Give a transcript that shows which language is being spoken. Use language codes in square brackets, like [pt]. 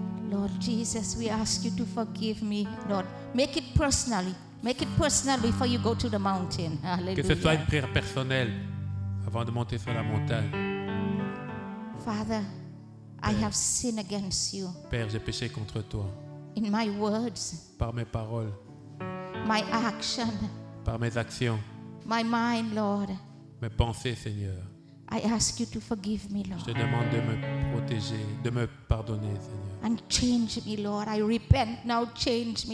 [en] Lord Jesus, we ask you to forgive me, Lord. Make it personally. Make it personal before you go to the mountain. [fr] Que ce soit une [en] Hallelujah. [fr] prière personnelle avant de monter sur la montagne. [en] Father, I have sinned against you [fr] Père, j'ai péché contre toi [en] in my words, [fr] par mes paroles, [en] my action, [fr] par mes actions, [en] my mind, Lord. [fr] mes pensées, Seigneur. [en] I ask you to forgive me, [fr] Je [en] Lord. [fr] te demande de me protéger, de me pardonner, Seigneur. [en] And change me, Lord. I repent now. Change me,